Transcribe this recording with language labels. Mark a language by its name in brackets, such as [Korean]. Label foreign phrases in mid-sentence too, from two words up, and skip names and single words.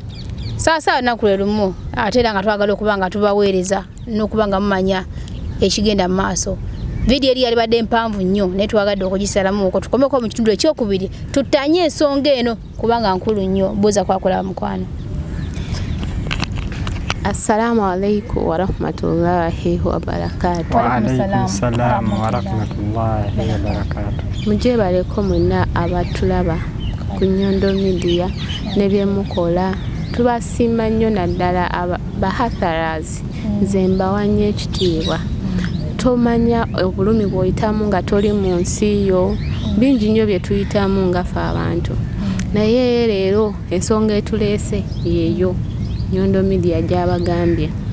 [Ganda] sasa nakulerumu atera nga twagala okubanga tubaweereza n'okubanga mumanya ekigenda mu maaso video eri yalibadde mpanvu nnyo naye twagadde okugisalamu okwo tukomeko mu kitundu ekyokubiri tutanye ensonga eno kubanga nkulu nnyo buuza kwakola mukwano. [Arabic] السلام عليكم ورحمة الله وبركاته. وعليكم السلام ورحمة الله وبركاته. [Ganda] Muje baleko muna abatulaba ku Nyondo Media ne byemukola tubasiima nnyo naddala bahatharas nze mbawanye ekitiibwa tomanya obulumi bw'oyitamu nga toli mu nsi yo bingi nnyo bye tuyitamu nga ffe abantu naye leero ensonga etuleese yeeyo Nyondo Media gy'abagambye.